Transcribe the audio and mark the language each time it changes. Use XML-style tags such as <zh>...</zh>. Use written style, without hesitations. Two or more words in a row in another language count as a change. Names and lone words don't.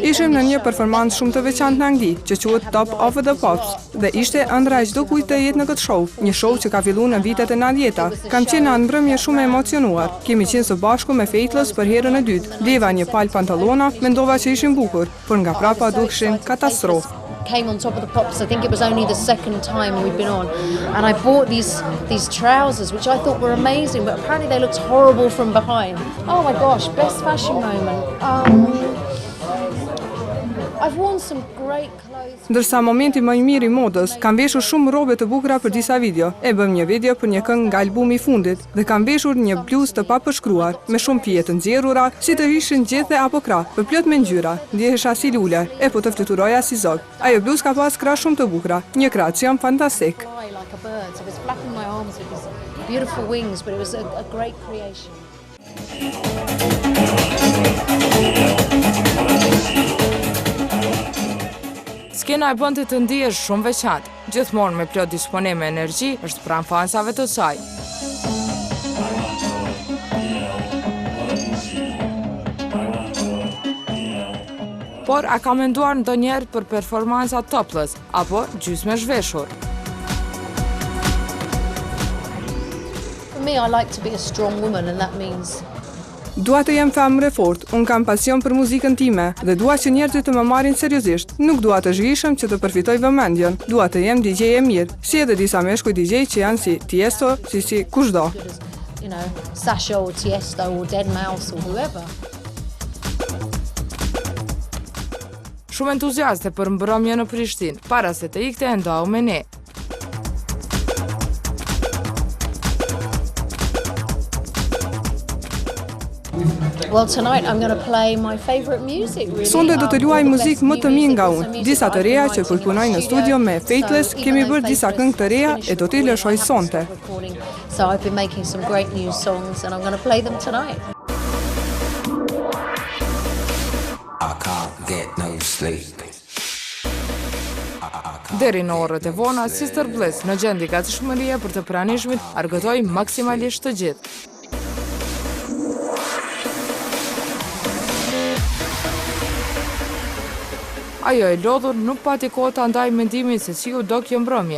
<sq>Ishim në një performancë shumë të veçantë në Angli, që quhet Top of the Pops, dhe ishte ëndra e çdo kujt të jetë në këtë show, një show që ka filluar në vitet e 90-ta. Kam qenë në mbrëmje shumë e emocionuar. Kemi qenë së bashku me Faithless për herën e dytë. Deva një palë pantallona, mendova që ishin bukur, por nga prapa dukeshin katastrofë.</sq> <en>Came on Top of the Pops. I think it was only the second time we'd been on, and I bought these trousers which I thought were amazing, but apparently they looked horrible from behind. Oh my gosh, best fashion moment. I've worn some great clothes.</en> <sq>Ndërsa momenti më i mirë i modës, kam veshur shumë rrobe të bukura për disa video. E bëm një video për një këngë nga albumi i fundit dhe kam veshur një bluzë të papërshkruar me shumë pije të nxjerrura, si të ishin gjethe apo krah, përplot me ngjyra. Ndjehesha si lule, e po të fluturoja si zog. Ajo bluzë ka pas krah shumë të bukura, një kreacion fantastik.</sq> <en>Like a bird, so it was flapping my arms with these beautiful wings, but it was a great creation.</en> <sq>Skena e bënte të ndihesh shumë veçantë, gjithmonë me plot disponim me energji, është pranë fansave të saj. Por a ka menduar ndonjëherë për performanca topless apo gjysmë zhveshur?</sq> <en>For me, I like to be a strong woman, and that means</en> <sq>Dua të jem femër e fortë, unë kam pasion për muzikën time dhe dua që njerëzit të më marrin seriozisht. Nuk dua të zhvishem që të përfitoj vëmendjen. Dua të jem DJ e mirë, si edhe disa meshkuj DJ që janë si Tiesto, si kushdo.</sq> <en>You know, Sasha or Tiesto or Deadmau5 or whoever.</en> <sq>Shumë entuziaste për mbrëmje në Prishtinë, para se të ikte ndau me ne.</sq> <en>Well, tonight I'm going to play my favorite music. Really.</en> <sq>Sonte do të luaj muzikë më të mirë nga unë. Disa të reja që punojnë në studio me Faithless, kemi bërë disa këngë të reja e do t'i lëshoj sonte.</sq> <en>So I've been making some great new songs and I'm going to play them tonight. I can't get no sleep. I</en> <sq>Deri në orët e vona, Sister Bliss në gjendje gatishmërie për të pranishmit argëtoi maksimalisht të gjithë. Ajo e lodhur nuk pati kohë ta ndajë mendimin se si u do kjo mbrëmje.</sq>